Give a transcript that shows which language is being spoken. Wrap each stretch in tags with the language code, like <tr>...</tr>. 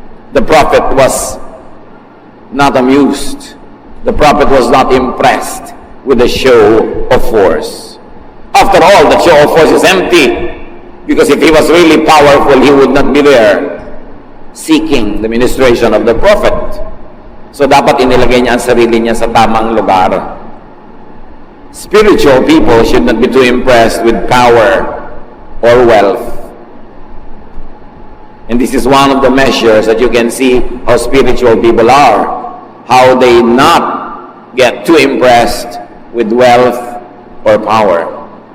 <en>The prophet was not amused. The prophet was not impressed with the show of force. After all, the show of force is empty, because if he was really powerful, he would not be there seeking the ministration of the prophet.</en> <tl>So dapat inilagay niya ang sarili niya sa tamang lugar.</tl> <en>Spiritual people should not be too impressed with power or wealth. And this is one of the measures that you can see how spiritual people are. How they not get too impressed with wealth or power.</en>